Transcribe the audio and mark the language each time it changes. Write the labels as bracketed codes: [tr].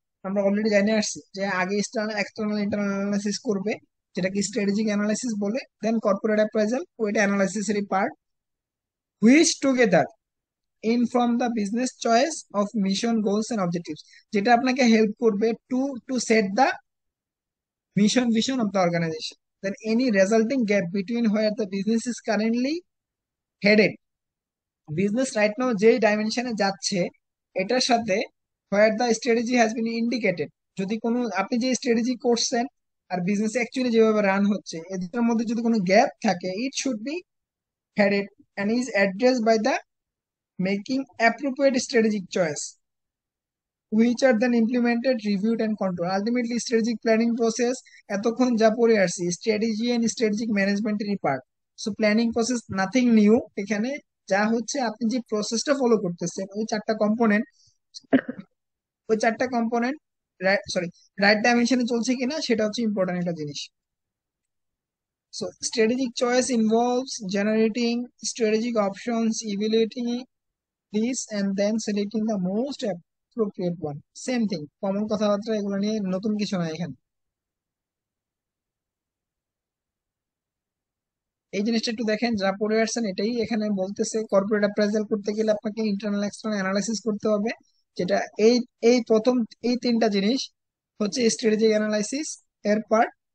[bn] আমরা অলরেডি জানিয়ে আসছি যে আগে এক্সটার্নাল ইন্টারনাল অ্যানালাইসিস করবে, যেটাকে স্ট্র্যাটেজিক অ্যানালাইসিস বলে, দেন কর্পোরেট অ্যাপ্রাইজাল ওইটা অ্যানালাইসিসেরই part, which together [en] in from the business choice of mission goals and objectives, [bn] যেটা আপনাকে হেল্প করবে [en] Two set the mission vision of the organization. Then any resulting gap between where the business is currently headed, [bn] business right now যে ডাইমেনশনে যাচ্ছে এটার সাথে [en] where the strategy has been indicated, [bn] যদি কোনো আপনি যে স্ট্র্যাটেজি করছেন আর বিজনেস অ্যাকচুয়ালি যেভাবে রান হচ্ছে এই দুটোর মধ্যে যদি কোনো গ্যাপ থাকে, [en] It should be headed and is addressed by the making appropriate strategic choice which are then implemented, reviewed and controlled. Ultimately, strategic planning process [bn] এতক্ষণ যা পড়ে আসছি strategy and strategic ম্যানেজমেন্টেরই part. So planning process nothing new এখানে, যা হচ্ছে আপনি যে প্রসেসটা ফলো করতেছেন ওই চারটা কম্পোনেন্ট সরি রাইট ডাইমেনশনে চলছে কিনা সেটা হচ্ছে ইম্পর্টেন্ট একটা জিনিস। [en] So strategic choice involves generating strategic options, evaluating this and then selecting the most appropriate one. [bn] Same thing, common কথাবার্তা, এগুলো নিয়ে নতুন কিছু না এখানে। এই জিনিসটা একটু দেখেন, যা পড়ে আসছেন এটাই এখানে বলতেছে। কর্পোরেট অ্যাপ্রাইজাল করতে গেলে আপনাকে ইন্টারনাল এক্সটার্নাল অ্যানালাইসিস করতে হবে, যেটা এই এই প্রথম এই তিনটা জিনিস হচ্ছে স্ট্র্যাটেজিক অ্যানালাইসিস এর পার্ট।